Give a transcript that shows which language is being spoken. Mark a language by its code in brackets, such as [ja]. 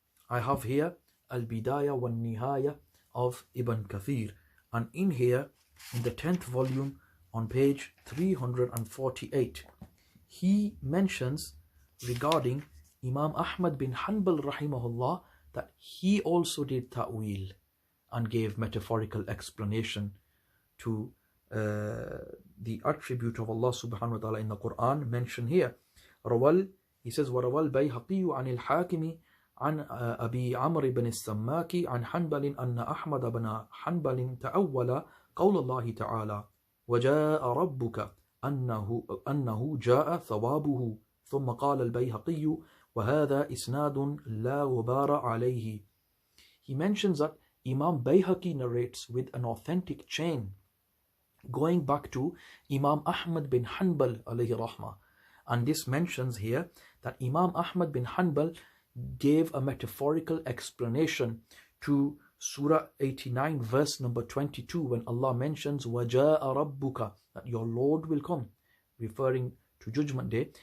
[en] I have here Al-Bidayah wa Nihaya of Ibn Kathir, and in here, in the 10th volume on page 348, he mentions regarding Imam Ahmad bin Hanbal rahimahullah that he also did ta'wil and gave metaphorical explanation to the attribute of Allah subhanahu wa ta'ala in the Quran mentioned here. He says, [ar] وَرَوَى الْبَيْهَقِيُّ عَنِ الْحَاكِمِ عن أبي عمرو بن السماك عن حنبل أن أحمد بن حنبل تأول قول الله تعالى وجاء ربك أنه جاء ثوابه ثم قال البيهقي وهذا إسناد لا غبار عليه. [en] He mentions that Imam Bayhaqi narrates with an authentic chain going back to Imam Ahmad bin Hanbal alayhi rahmah, and this mentions here that Imam Ahmad bin Hanbal gave a metaphorical explanation to Surah 89 verse number 22 when Allah mentions [ar] وَجَاءَ رَبُّكَ, [en] that your Lord will come, referring to Judgment Day.